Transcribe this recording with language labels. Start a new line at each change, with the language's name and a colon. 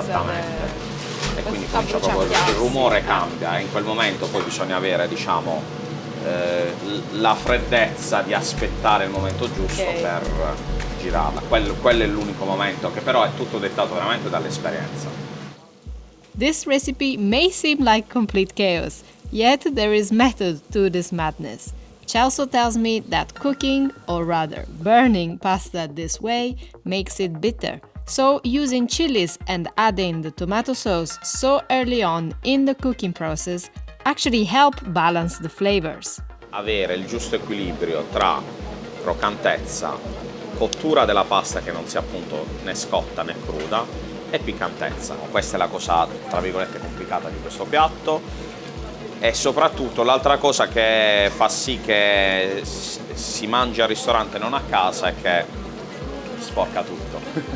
Italian: esattamente. E quindi comincia proprio il rumore cambia e in quel momento poi bisogna avere, diciamo, la freddezza di aspettare il momento giusto per girarla. Quello è l'unico momento, che però è tutto dettato veramente dall'esperienza.
English: This recipe may seem like complete chaos, yet there is method to this madness. Celso tells me that cooking, or rather burning pasta this way, makes it bitter. So using chilies and adding the tomato sauce so early on in the cooking process actually help balance the flavors.
Italian: Avere il giusto equilibrio tra croccantezza, cottura della pasta che non sia appunto né scotta né cruda e piccantezza. Questa è la cosa tra virgolette complicata di questo piatto e soprattutto l'altra cosa che fa sì che si mangi al ristorante e non a casa è che sporca tutto.